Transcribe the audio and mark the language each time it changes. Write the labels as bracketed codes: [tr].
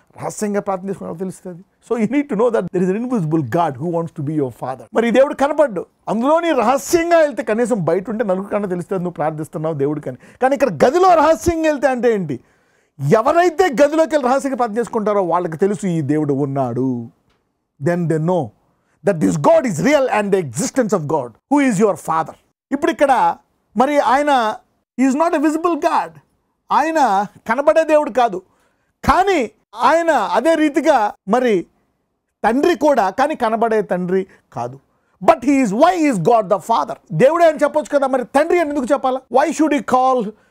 [te] రహస్యంగా ప్రార్థన చేసుకున్నా తెలుస్తుంది. [en] So you need to know that there is an invisible God who wants to be your father. [te] మరి ఈ దేవుడు కనపడ్డు, అందులో నీ రహస్యంగా వెళ్తే కనీసం బయట ఉంటే నలుగురు కన్నా తెలుస్తుంది నువ్వు ప్రార్థిస్తున్నావు దేవుడికి అని. కానీ ఇక్కడ గదిలో రహస్యంగా వెళ్తే అంటే ఏంటి? ఎవరైతే గదిలోకి వెళ్ళి రహస్యంగా ప్రార్థన చేసుకుంటారో వాళ్ళకి తెలుసు ఈ దేవుడు ఉన్నాడు. [en] Then they know that this God is real and the existence of God who is your father. [te] ఇప్పుడు ఇక్కడ మరి ఆయన [en] Is not a visible God. [te] ఆయన కనబడే దేవుడు కాదు, కానీ ఆయన అదే రీతిగా మరి తండ్రి కూడా, కానీ కనబడే తండ్రి కాదు. [en] But he is why is God the father. [te] దేవుడే అని చెప్పొచ్చు కదా, మరి తండ్రి అని ఎందుకు చెప్పాలా? [en] why should he call